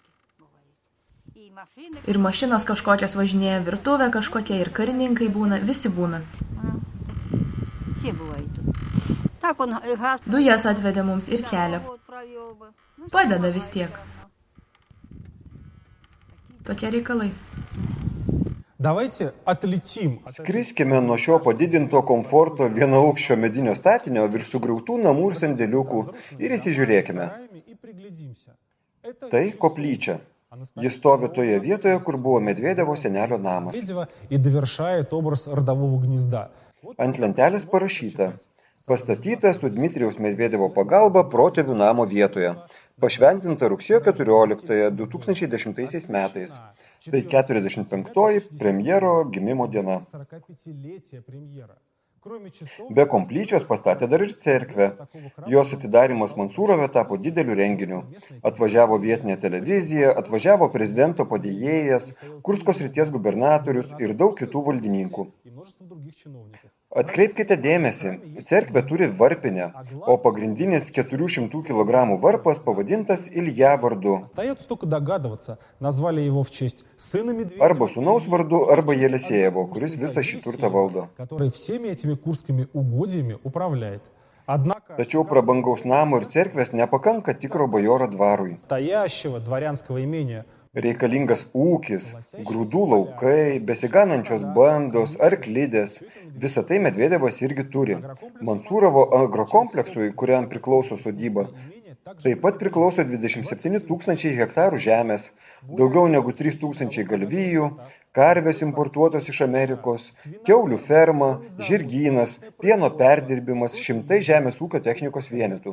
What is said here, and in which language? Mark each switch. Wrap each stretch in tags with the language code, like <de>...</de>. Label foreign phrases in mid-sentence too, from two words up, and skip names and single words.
<lt>Ir mašinos kažkokios važinėja, virtuvė kažkokia, ir karininkai būna, visi būna. Dujas atvedė mums ir kelią. Padeda vis tiek. Tokie reikalai.</lt> <ru>Давайте отлетим.</ru> <lt>Skriskime nuo šio padidinto komforto vienaaukščio medinio statinio virš sugriautų namų ir sandėliukų ir įsižiūrėkime. Tai koplyčia. Jis stovi toje vietoje, kur buvo Medvedevo senelio namas.</lt> <ru>И довершает образ родового гнезда.</ru> <lt>Ant lentelės parašyta: pastatyta su Dmitrijaus Medvedevo pagalba protėvių namo vietoje. Pašventinta rugsėjo 14 2010 metais. Tai 45-oji premjero gimimo diena. Be komplyčios pastatė dar ir cerkvę. Jos atidarimas Mansūrove tapo dideliu renginiu. Atvažiavo vietinė televizija, atvažiavo prezidento padėjėjas, Kursko srities gubernatorius ir daug kitų valdininkų. Atkreipkite dėmesį, cerkvė turi varpinę, o pagrindinis 400 kg varpas pavadintas Ilja vardu.</lt> <ru>Остается только догадываться, назвали его в честь сына Медведева,</ru> <lt>Arba sūnaus vardu, arba Jelisijevo, kuris visą šį turtą valdo.</lt> <ru>который всеми этими курскими угодьями управляет. Однако</ru> <lt>Tačiau prabangaus namo ir cerkvės nepakanka tikro bajoro dvarui.</lt> <ru>настоящего дворянского имения</ru> <lt>Reikalingas ūkis, grūdų laukai, besiganančios bandos, arklidės. Visą tai Medvedevas irgi turi. Mansūrovo agrokompleksui, kuriam priklauso sodyba, taip pat priklauso 27 000 hektarų žemės, daugiau negu 3 000 galvijų, karvės importuotos iš Amerikos, kiaulių ferma, žirgynas, pieno perdirbimas, šimtai žemės ūkio technikos vienetų.</lt>